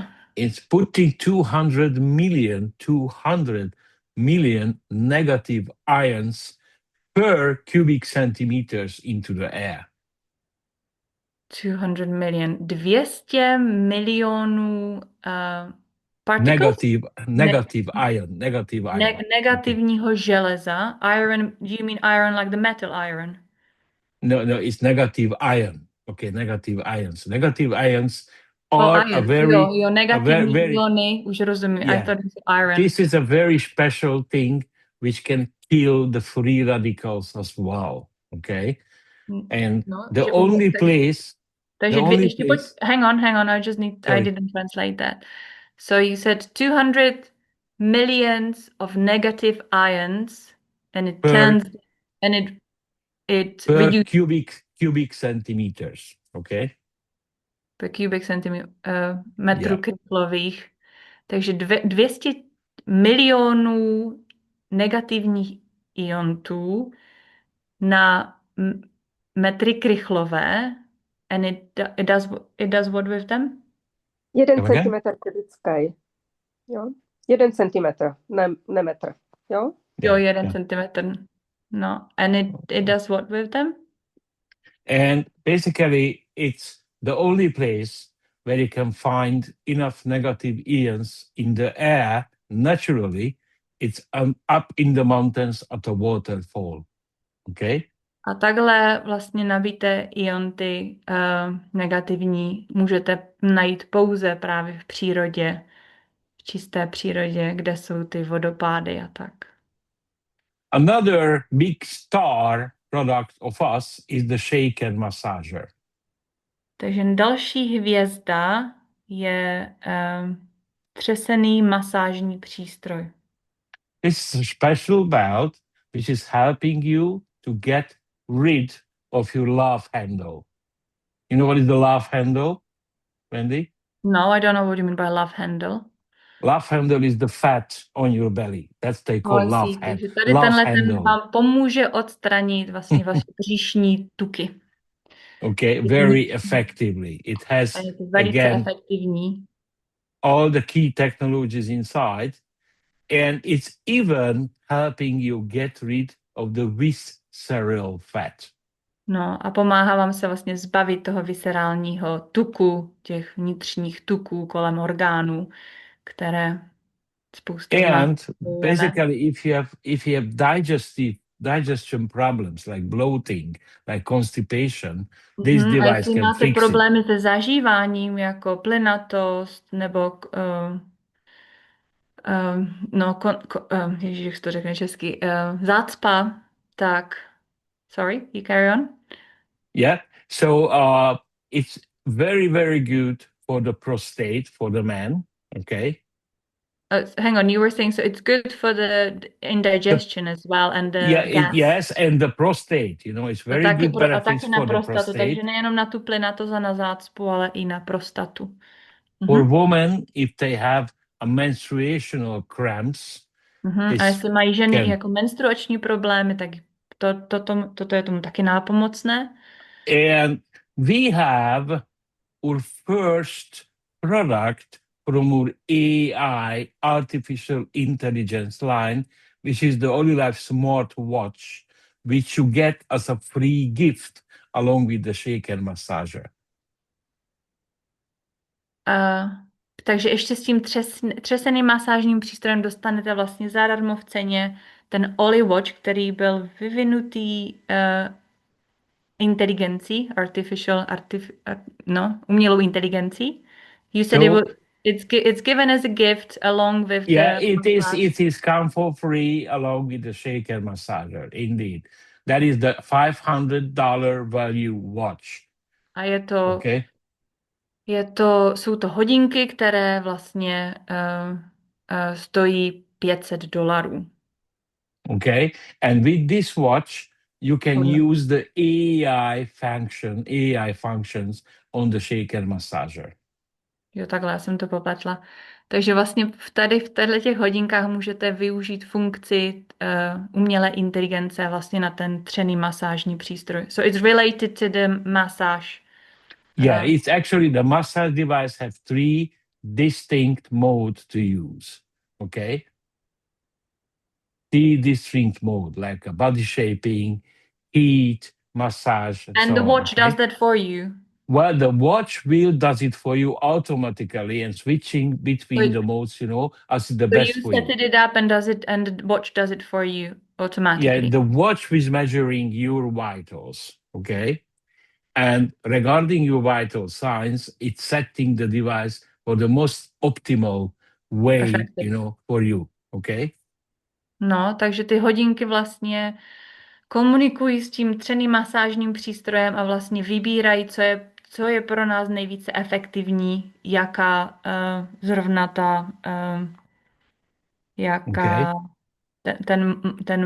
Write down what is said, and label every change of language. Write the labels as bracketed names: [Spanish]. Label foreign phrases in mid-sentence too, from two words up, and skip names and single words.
[English] It's putting 200 million negative ions per cubic centimeters into the air. [Czech] 200 milionů particles? [English] Negative ion. [Czech] Negativního železa. [English] Iron, do you mean iron like the metal iron? No, it's negative ion. Okay, negative ions. Negative ions are a very... [Czech] Jo, negativní iony, už rozumím. [English] Yeah. I thought it was iron. This is a very special thing which can kill the free radicals as well. Okay? And the only place... Hang on, I didn't translate that. So you said 200 millions of negative ions and it turns, and it per reduces... cubic centimeters, okay? Per cubic centimeter, [Czech] metrů krychlových. Takže 200 milionů negativních iontů na metry krychlové, [English] and it does what with them? [Czech] 1 centimetr kubický. Jo? 1 centimetr, ne metr. Jo? Jo, 1 centimetr. No, [English] and it does what with them? And basically, it's the only place where you can find enough negative ions in the air naturally. It's up in the mountains at a waterfall. Okay? [Czech] A takhle vlastně nabité ionty negativní můžete najít pouze právě v přírodě, v čisté přírodě, kde jsou ty vodopády a tak. [English] Another big star product of us is the shaken massager. [Czech] Takže další hvězda je třesený masážní přístroj. [English] This is a special belt which is helping you to get rid of your love handle. You know what is the love handle, Wendy? No, I don't know what you mean by love handle. Love handle is the fat on your belly. That's they call love handle. [Czech] Takže tady ten vám pomůže odstranit vlastně vaše břišní tuky. [English] Okay, very effectively. It has, again, all the key technologies inside, and it's even helping you get rid of the visceral fat. [Czech] No a pomáhá vám se vlastně zbavit toho viscerálního tuku, těch vnitřních tuků kolem orgánů, které spousta [English] And basically, if you have digestion problems like bloating, like constipation, this device can [Czech] máte [English] fix [Czech] problémy se zažíváním, jako plynatost, nebo ježiš, jak to řekne česky, zácpa, tak, [English] sorry, you carry on? Yeah, so it's very, very good for the prostate, for the man, okay? Hang on, you were saying, so it's good for the indigestion as well, and the gas. Yes, and the prostate, you know, it's very good benefits for the prostate. [Czech] Takže nejenom na tu plynatost a na zácpu, ale i na prostatu. [English] For women, if they have a menstruational cramps. [Czech] A jestli mají ženy jako menstruační problémy, tak toto je tomu taky nápomocné. [English] And we have our first product from our AI, artificial intelligence line, which is the OliLife Smart Watch, which you get as a free gift along with the shaken massager. [Czech] Takže ještě s tím třeseným masážním přístrojem dostanete vlastně zadarmo v ceně ten OliWatch, který byl vyvinutý inteligencí, umělou inteligencí. [English] You said it's given as a gift along with it is come for free along with the shaker massager, indeed. That is the $500 value watch. [Czech] A jsou to hodinky, které vlastně stojí $500. [English] Okay, and with this watch you can use the AI functions on the shaker massager. [Czech] Jo, takhle, já jsem to popletla. Takže vlastně v těchto hodinkách můžete využít funkci umělé inteligence vlastně na ten třený masážní přístroj. [English] So it's related to the massage. Yeah, it's actually the massage device have 3 distinct modes to use. Okay? 3 distinct mode, like a body shaping, heat, massage, And so the on, watch okay? does that for you. Well, the watch wheel does it for you automatically and switching between So- the modes, as the So best you for set you. it up and the watch does it for you automatically. Yeah, the watch is measuring your vitals, okay? And regarding your vital signs, it's setting the device for the most optimal way, Effective. for you, okay? [Czech] No, takže ty hodinky vlastně komunikují s tím třeným masážním přístrojem a vlastně vybírají, co je pro nás nejvíce efektivní, jaká zrovna ta, jaká ten